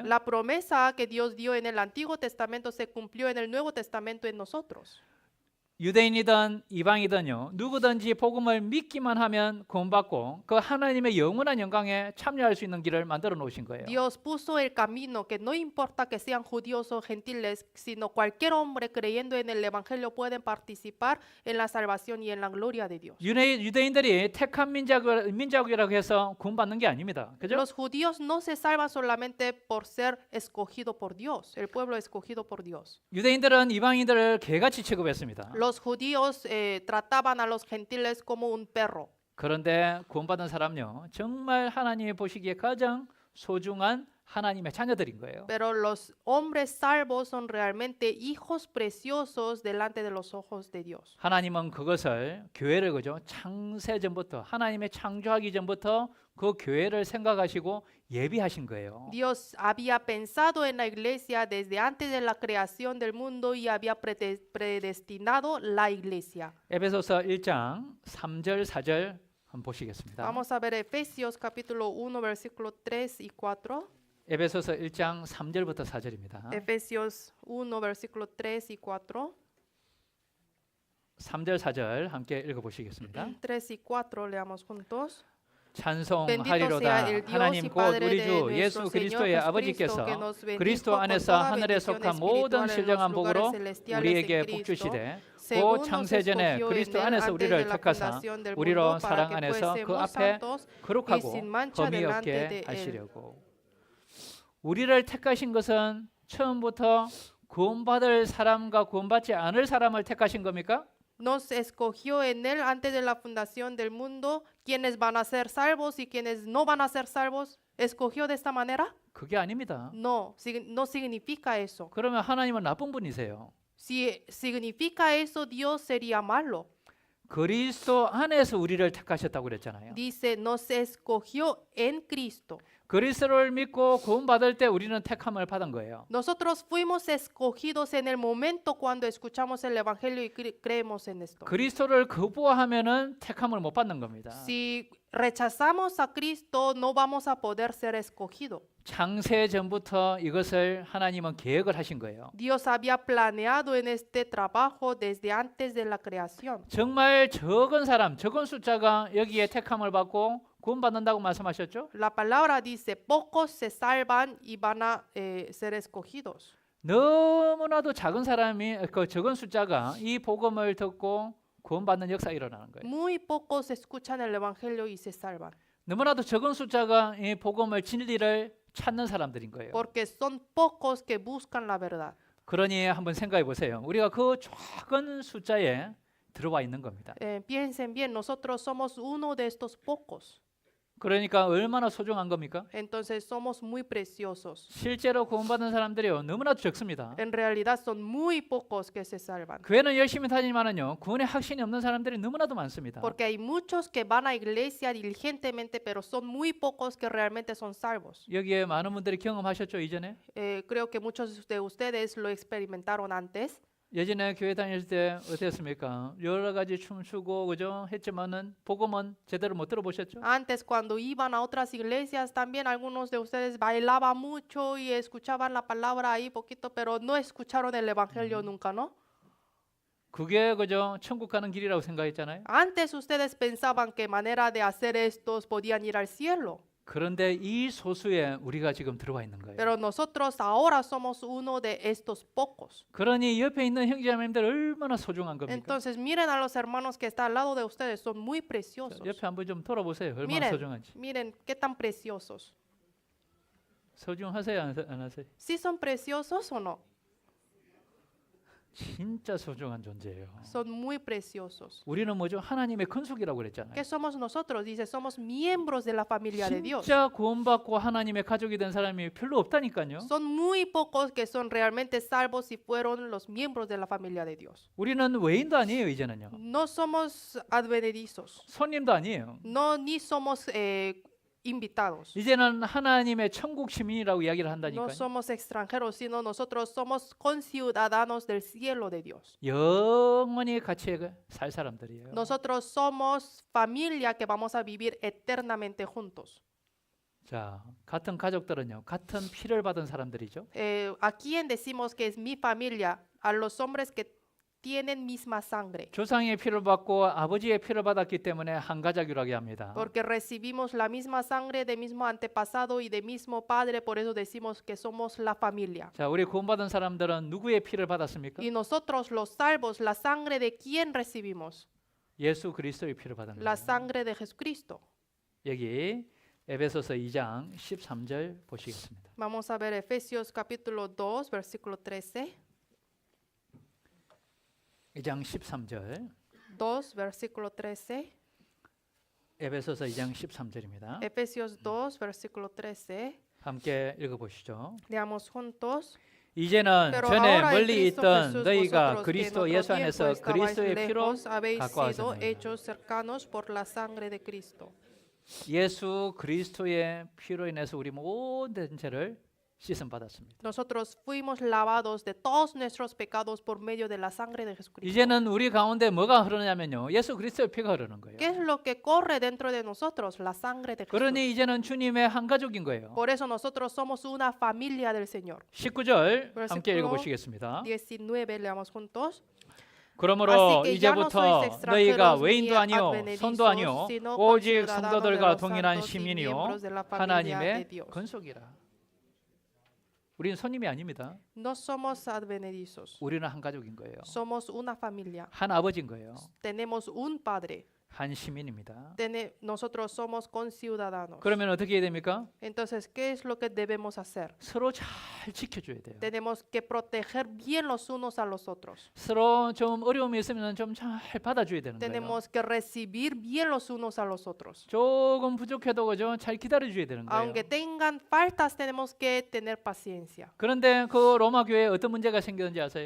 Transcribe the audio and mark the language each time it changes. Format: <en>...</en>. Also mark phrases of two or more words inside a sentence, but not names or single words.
<es>La promesa que Dios dio en el Antiguo Testamento se cumplió en el Nuevo Testamento en nosotros.</es> <ko>유대인이든 이방이든요, 누구든지 복음을 믿기만 하면 구원받고 그 하나님의 영원한 영광에 참여할 수 있는 길을 만들어 놓으신 거예요.</ko> <es>Dios puso el camino que no importa que sean judíos o gentiles, sino cualquier hombre creyendo en el Evangelio pueden participar en la salvación y en la gloria de Dios.</es> <ko>유대인들이 택한 민족이라고 해서 구원받는 게 아닙니다. 그죠?</ko> <es>Los judíos no se salvan solamente por ser escogido por Dios, el pueblo escogido por Dios.</es> <ko>유대인들은 이방인들을 개같이 취급했습니다.</ko> <es>Los judíos trataban a los gentiles como un perro.</es> <ko>그런데 구원받은 사람요, 정말 하나님이 보시기에 가장 소중한 하나님의 자녀들인 거예요.</ko> <es>Pero los hombres salvos son realmente hijos preciosos delante de los ojos de Dios.</es> <ko>하나님은 그것을 교회를 그죠, 창세 전부터 하나님의 창조하기 전부터 그 교회를 생각하시고 예비하신 거예요.</ko> <es>Dios había pensado en la iglesia desde antes de la creación del mundo y había predestinado la iglesia.</es> <ko>에베소서 1장 3절 4절 한번 보시겠습니다.</ko> <es>Vamos a ver Efesios capítulo 1 versículo 3 y 4.</es> <ko>에베소서 1장 3절부터 4절입니다.</ko> <es>Efesios 1 versículo 3 y 4.</es> <ko>3절 4절 함께 읽어 보시겠습니다.</ko> <es>3 y 4 leamos juntos.</es> <ko>찬송하리로다. 하나님 곧 우리 주 예수 그리스도의 아버지께서 그리스도 안에서 하늘에 속한 모든 신령한 복으로 우리에게 복 주시되 곧 창세전에 그리스도 안에서 우리를 택하사 우리로 사랑 안에서 그 앞에 거룩하고 흠이 없게 하시려고. 우리를 택하신 것은 처음부터 구원받을 사람과 구원받지 않을 사람을 택하신 겁니까?</ko> <es>Nos escogió en él antes de la fundación del mundo, quienes van a ser salvos y quienes no van a ser salvos. ¿Escogió de esta manera?</es> <ko>그게 아닙니다.</ko> <es>No, no significa eso.</es> <ko>그러면 하나님은 나쁜 분이세요.</ko> <es>Si significa eso, Dios sería malo.</es> <ko>그리스도 안에서 우리를 택하셨다고 그랬잖아요.</ko> <es>Dice, nos escogió en Cristo.</es> <ko>그리스도를 믿고 구원받을 때 우리는 택함을 받은 거예요.</ko> <es>Nosotros fuimos escogidos en el momento cuando escuchamos el evangelio y creemos en esto.</es> <ko>그리스도를 거부하면은 택함을 못 받는 겁니다.</ko> <es>Si rechazamos a Cristo, no vamos a poder ser escogidos.</es> <ko>창세 전부터 이것을 하나님은 계획을 하신 거예요.</ko> <es>Dios había planeado en este trabajo desde antes de la creación.</es> <ko>정말 적은 사람, 적은 숫자가 여기에 택함을 받고 구원받는다고 말씀하셨죠?</ko> <es>La palabra dice, pocos se salvan y van a ser escogidos.</es> <ko>너무나도 작은 사람이 그 적은 숫자가 이 복음을 듣고 구원받는 역사가 일어나는 거예요.</ko> <es>Muy pocos escuchan el evangelio y se salvan.</es> <ko>너무나도 적은 숫자가 이 복음을 진리를 찾는 사람들인 거예요.</ko> <es>Porque son pocos que buscan la verdad.</es> <ko>그러니 한번 생각해 보세요. 우리가 그 작은 숫자에 들어와 있는 겁니다.</ko> <es>Piensen bien, nosotros somos uno de estos pocos.</es> <ko>그러니까 얼마나 소중한 겁니까?</ko> <es>Entonces somos muy preciosos.</es> <ko>실제로 구원받은 사람들이요 너무나도 적습니다.</ko> <es>En realidad son muy pocos que se salvan.</es> <ko>교회는 열심히 다니지만은요 구원의 확신이 없는 사람들이 너무나도 많습니다.</ko> <es>Porque hay muchos que van a iglesia diligentemente, pero son muy pocos que realmente son salvos.</es> <ko>여기에 많은 분들이 경험하셨죠 이전에?</ko> <es>Creo que muchos de ustedes lo experimentaron antes.</es> <ko>예전에 교회 다닐 때 어땠습니까? 여러 가지 춤추고 그죠? 했지만은 복음은 제대로 못 들어보셨죠?</ko> <es>Antes, cuando iban a otras iglesias, también algunos de ustedes bailaban mucho y escuchaban la palabra ahí poquito, pero no escucharon el evangelio nunca, ¿no?</es> <ko>그게 그죠? 천국 가는 길이라고 생각했잖아요.</ko> <es>Antes ustedes pensaban que manera de hacer estos podían ir al cielo.</es> <ko>그런데 이 소수에 우리가 지금 들어와 있는 거예요.</ko> <es>Pero nosotros ahora somos uno de estos pocos.</es> <ko>그러니 옆에 있는 형제자매님들 얼마나 소중한 겁니까?</ko> <es>Entonces miren a los hermanos que están al lado de ustedes, son muy preciosos.</es> <ko>옆에 한번 좀 돌아보세요. 얼마나 소중한지.</ko> <es>Miren qué tan preciosos.</es> <ko>소중하세요, 안 하세요?</ko> <es>¿Sí son preciosos o no?</es> <ko>진짜 소중한 존재예요.</ko> <es>Son muy preciosos.</es> <ko>우리는 뭐죠? 하나님의 근속이라고 그랬잖아요.</ko> <es>¿Qué somos nosotros? Dice, somos miembros de la familia de Dios.</es> <ko>진짜 구원받고 하나님의 가족이 된 사람이 별로 없다니까요.</ko> <es>Son muy pocos que son realmente salvos y fueron los miembros de la familia de Dios.</es> <ko>우리는 외인도 아니에요, 이제는요.</ko> <es>No somos advenedizos.</es> <ko>손님도 아니에요.</ko> <es>No, ni somos invitados.</es> <ko>이제는 하나님의 천국 시민이라고 이야기를</ko> <es>No</es> <ko>한다니까요.</ko> <es>somos extranjeros, sino nosotros somos conciudadanos del cielo de Dios.</es> <ko>영원히 같이 살 사람들이에요.</ko> <es>Nosotros somos familia que vamos a vivir eternamente juntos.</es> <ko>자, 같은 가족들은요, 같은 피를 받은 사람들이죠.</ko> <es>¿A quién decimos que es mi familia? A los hombres que tienen misma sangre.</es> <ko>조상의 피를 받고 아버지의 피를 받았기 때문에 한 가족이라고 합니다.</ko> <es>Porque recibimos la misma sangre de mismo antepasado y de mismo padre, por eso decimos que somos la familia.</es> <ko>자, 우리 구원받은 사람들은 누구의 피를 받았습니까?</ko> <es>Y nosotros los salvos, la sangre de quién recibimos?</es> <ko>예수 그리스도의 피를 받은</ko> <es>La</es> <ko>거예요.</ko> <es>sangre de Jesucristo.</es> <ko>여기 에베소서 2장 13절 보시겠습니다.</ko> <es>Vamos a ver Efesios capítulo 2, versículo 13.</es> <ko>2장 13절.</ko> <es>2, versículo 13.</es> <ko>에베소서 2장 13절입니다.</ko> <es>Efesios 2, versículo 13.</es> <ko>함께 읽어보시죠.</ko> <es>Leamos juntos.</es> <ko>이제는</ko> <es>Pero</es> <ko>전에</ko> <es>ahora en</es> <ko>멀리</ko> <es>Cristo</es> <ko>있던</ko> <es>Jesús,</es> <ko>너희가</ko> <es>vosotros que en</es> <ko>그리스도</ko> <es>otro</es> <ko>예수</ko> <es>tiempo</es> <ko>안에서</ko> <es>estabais</es> <ko>그리스도의 피로</ko> <es>lejos, habéis sido</es> <ko>가까워졌느니라.</ko> <es>hechos cercanos por la sangre de Cristo.</es> <ko>예수 그리스도의 피로 인해서 우리 모든 죄를 씻음 받았습니다.</ko> <es>Nosotros fuimos lavados de todos nuestros pecados por medio de la sangre de Jesucristo.</es> <ko>이제는 우리 가운데 뭐가 흐르냐면요. 예수 그리스도의 피가 흐르는 거예요.</ko> <es>¿Qué es lo que corre dentro de nosotros? La sangre de Jesús.</es> <ko>그러니 이제는 주님의 한 가족인 거예요.</ko> <es>Por eso nosotros somos una familia del Señor.</es> <ko>19절</ko> <es>Versículo</es> <ko>함께 읽어보시겠습니다.</ko> <es>19 leamos juntos.</es> <ko>그러므로</ko> <es>Así que ya no</es> <ko>이제부터</ko> <es>sois extranjeros</es> <ko>너희가</ko> <es>ni</es> <ko>외인도 아니요</ko> <es>advenedizos,</es> <ko>손도 아니요</ko> <es>sino</es> <ko>오직</ko> <es>conciudadanos de</es> <ko>성도들과</ko> <es>los</es> <ko>동일한</ko> <es>santos y</es> <ko>시민이요</ko> <es>miembros de la familia de</es> <ko>하나님의</ko> <es>Dios.</es> <ko>건속이라. 우리는 손님이 아닙니다.</ko> <es>No somos advenedizos.</es> <ko>우리는 한 가족인 거예요.</ko> <es>Somos una familia.</es> <ko>한 아버지인 거예요.</ko> <es>Tenemos un padre.</es> <ko>한 시민입니다.</ko> <es>Nosotros somos conciudadanos.</es> <ko>그러면 어떻게 해야 됩니까?</ko> <es>Entonces, ¿qué es lo que debemos hacer?</es> <ko>서로 잘 지켜줘야 돼요.</ko> <es>Tenemos que proteger bien los unos a los otros.</es> <ko>서로 좀 어려움이 있으면 좀 잘 받아줘야 되는 거예요.</ko> <es>Tenemos que recibir bien los unos a los otros.</es> <ko>조금 부족해도 그죠? 잘 기다려줘야 되는 거예요.</ko> <es>Aunque tengan faltas, tenemos que tener paciencia.</es> <ko>그런데 그 로마 교회에 어떤 문제가 생겼는지 아세요?</ko>